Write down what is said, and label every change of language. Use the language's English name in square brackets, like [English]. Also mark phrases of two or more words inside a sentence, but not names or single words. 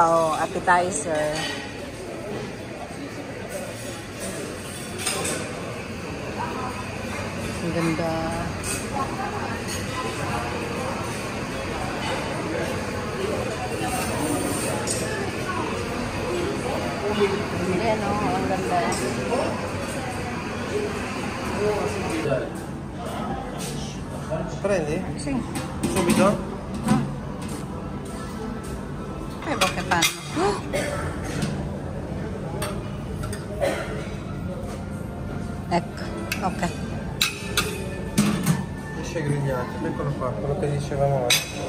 [Filipino] Oh, appetizer. Ang ganda. Ayan, oh, ang ganda. [Italian] Prendi? Sì. Subito? Che fanno? Ecco, ok. Pesce grigliato, eccolo qua, quello che dicevamo oggi.